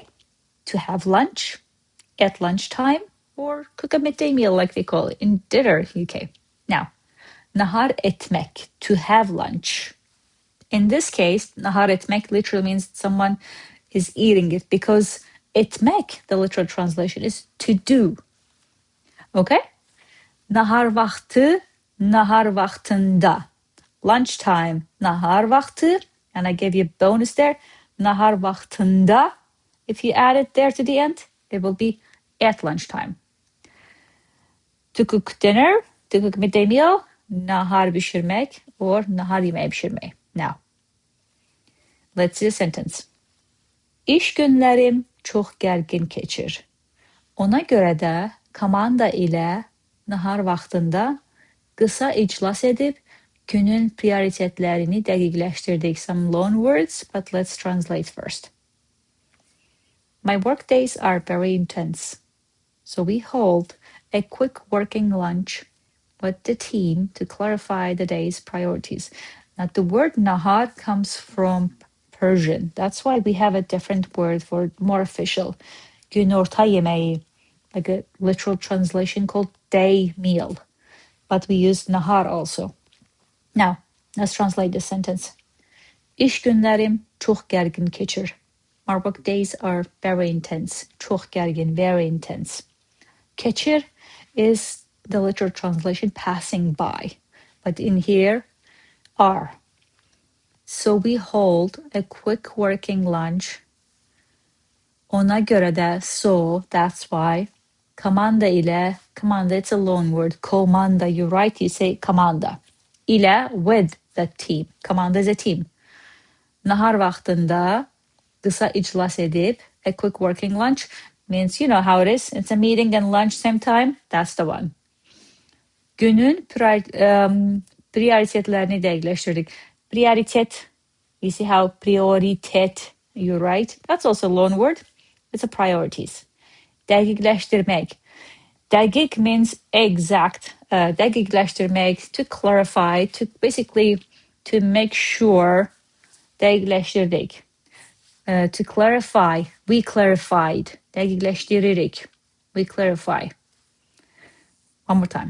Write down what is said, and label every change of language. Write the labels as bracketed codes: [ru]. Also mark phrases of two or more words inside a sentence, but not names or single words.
[en] To have lunch, at lunchtime, or cook a midday meal like they call it in dinner, UK. Now, [az] nahar etmek, [en] to have lunch. In this case, [az] nahar etmek [en] literally means someone is eating it because etmek, the literal translation, is to do. Okay? [az] Nahar vaxtı, nahar vaxtında. Lunchtime, nahar vaxtı, [en] and I gave you a bonus there, [az] nahar vaxtında. [en] If you add it there to the end, it will be at lunchtime. To cook dinner, to cook midday meal, [az] nahar bişirmek or nahar yeməyi bişirmək. [en] Now, let's see the sentence. [az] İş günlərim çox gərgin keçir. Ona görə də komanda ilə nahar vaxtında qısa iclas edib günün prioritetlərini dəqiqləşdirdik. [en] Some loan words, but let's translate first. My workdays are very intense, so we hold a quick working lunch with the team to clarify the day's priorities. Now, the word nahar comes from Persian. That's why we have a different word for more official. [az] Günorta yeməyi, [en] like a literal translation called day meal. But we use nahar also. Now, let's translate this sentence. [az] İş günlərim çox gərgin keçir. [en] Our work days are very intense. [az] Çox gərgin, [en] very intense. Keçir is the literal translation, passing by. But in here, are. So we hold a quick working lunch. [az] Ona görə də, [en] so, that's why. [az] Komanda ile, komanda, [en] it's a loan word. Komanda, you write, you say komanda. [az] İlə, [en] with the team. Komanda is a team. [az] Nahar vaxtında qısa iclas edib, [en] a quick working lunch means, you know how it is. It's a meeting and lunch same time. That's the one. [az] Günün prioritetlərini dəqiqləşdirdik. Prioritet, [en] you see how prioritet, you write. That's also a loan word. It's a priorities. [az] Dəqiqləşdirmək. [en] Dəqiq means exact. Dəqiqləşdirmək, to clarify, to basically to make sure. [az] Dəqiqləşdirdik. [en] To clarify, we clarified. Dəqiqləşdiririk, we clarify. One more time.